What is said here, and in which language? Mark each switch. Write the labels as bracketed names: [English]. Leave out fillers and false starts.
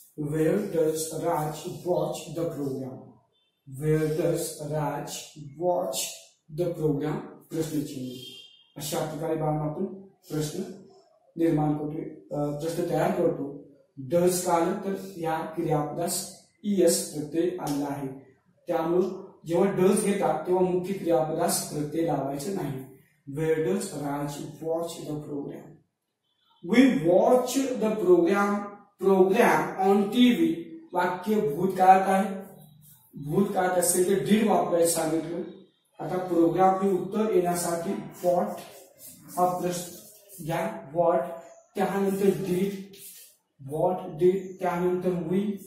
[English] Where does Raj watch the program? Where does Raj watch the program? [Marathi] प्रश्नचिन्ह. अशा प्रकारे आपण प्रश्न निर्माण करतो, प्रश्न तयार करतो. डज का आलं तर या क्रियापदास ईएस प्रत्यय आलेला आहे, त्यामुळे जेव्हा डज घेतात तेव्हा मुख्य क्रियापदास प्रत्यय लावायचं नाही. [English] Where does Raj watch the program? We watch the program on TV. [Marathi] वाक्य भूतकाळात आहे, भूतकाळात असेल तर डीड वापरायचं सांगितलं. आता प्रोग्राम हे उत्तर येण्यासाठी व्हॉट हा प्रश्न घ्या. [English] What. त्यानंतर deed. What deed. त्यानंतर वी.